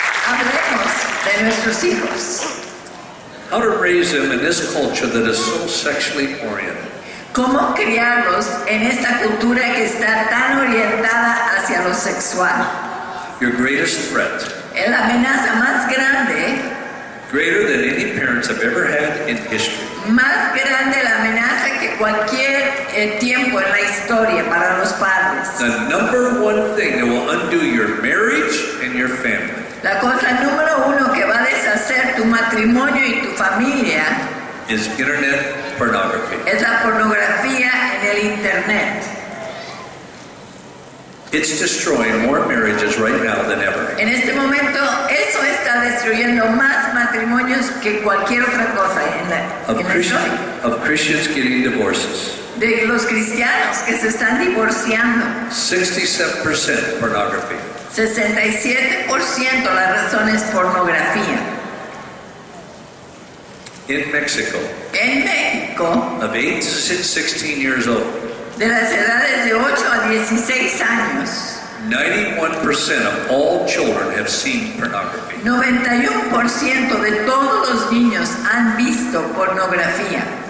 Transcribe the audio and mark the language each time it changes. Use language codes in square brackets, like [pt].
[es] Hablemos de nuestros hijos. [en] How to raise them in this culture that is so sexually oriented. [es] Cómo criarlos en esta cultura que está tan orientada hacia lo sexual. [en] Your greatest threat, [es] Es la amenaza más grande, [en] greater than any parents have ever had in history. [es] más grande la amenaza que cualquier tiempo en la historia para los padres. [en] The number one thing that will undo your marriage and your family [es] La cosa número 1 que va a deshacer tu matrimonio y tu familia [en] is internet pornography. [es] es la pornografía en el internet. [en] It's destroying more marriages right now than ever. [es] En este momento eso está destruyendo más matrimonios que cualquier otra cosa en la historia. [en] Of Christians getting divorces. [es] De los cristianos que se están divorciando. [en] 67% pornography. [es] 67% la razón es pornografía. [en] In Mexico, [es] En México, [en] of 8 to 16 years old, [es] de las edades de 8 a 16 años, [en] 91% of all children have seen pornography. [es] 91% de todos los niños han visto pornografía.